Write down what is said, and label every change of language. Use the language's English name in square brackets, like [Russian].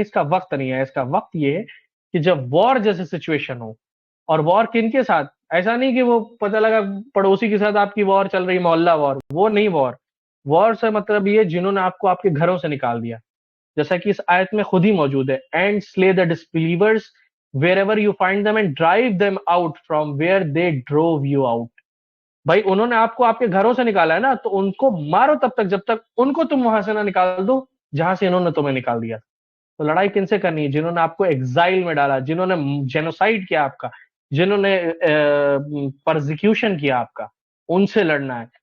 [Hindi] इसका वक्त नहीं है, इसका वक्त ये है कि जब वॉर जैसे सिचुएशन हो। और वॉर किन के साथ? ऐसा नहीं कि वो पता लगा पड़ोसी के साथ आपकी वॉर चल रही, मोहल्ला वॉर, वो नहीं वॉर। वॉर से मतलब ये जिन्होंने आपको आपके घरों से निकाल दिया, जैसा कि इस आयत में खुद ही मौजूद है। [English] And slay the disbelievers wherever you find them and drive them out from where they drove you out। [Hindi] भाई उन्होंने आपको आपके घरों से निकाला है ना, तो उनको मारो तब तक जब तक उनको तुम वहां से ना निकाल दो जहां से इन्होंने तुम्हें निकाल दिया। तो लड़ाई किनसे करनी है? जिन्होंने आपको एग्जाइल में डाला, जिन्होंने जेनोसाइड किया आपका, जिन्होंने परसिक्यूशन किया आपका, उनसे लड़ना है।